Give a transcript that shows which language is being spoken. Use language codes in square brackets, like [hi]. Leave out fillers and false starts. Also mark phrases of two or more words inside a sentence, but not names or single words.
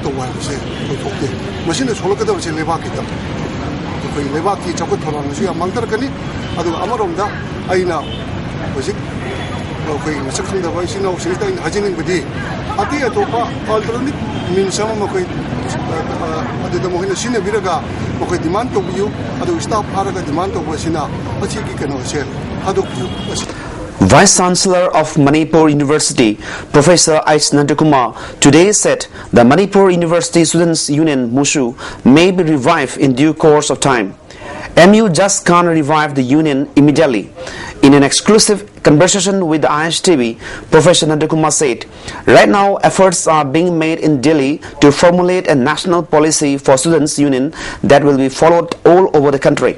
[mni] to wai se thokte machine cholakada se leba kita koi leba ki chakot tholang su ya mangtar kani adu amaromda aina hujik ꯑꯩꯈꯣꯏ ꯃꯁꯛ ꯈꯪꯗꯕ ꯏꯆꯤꯟ ꯏꯅꯥꯎꯁꯤꯡꯁꯤꯗ ꯑꯩꯅ ꯍꯥꯏꯖꯅꯤꯡꯕꯗꯤ ꯑꯇꯩ ꯑꯇꯣꯞꯄ [en] alternative means [mni] ꯑꯃ ꯃꯈꯣꯏ ꯑꯗꯨꯗ ꯃꯈꯣꯏꯅ ꯁꯤꯖꯤꯟꯅꯕꯤꯔꯒ ꯃꯈꯣꯏ ꯗꯤꯃꯥꯟ ꯇꯧꯕꯤꯌꯨ ꯑꯗꯨꯒ ꯁ꯭ꯇꯥꯐ ꯐꯥꯔꯒ ꯗꯤꯃꯥꯟ ꯇꯧꯕꯁꯤꯅ ꯑꯁꯤꯒꯤ ꯀꯩꯅꯣꯁꯦ ꯊꯥꯗꯣꯛꯄꯤꯌꯨ. [en] Vice Chancellor of Manipur University, Professor H. Nandakumar, today said the Manipur University Students' Union MUSU may be revived in due course of time. MU just can't revive the union immediately. In an exclusive conversation with the ISTV, Professor Nandakumar said, right now efforts are being made in Delhi to formulate a national policy for students' union that will be followed all over the country.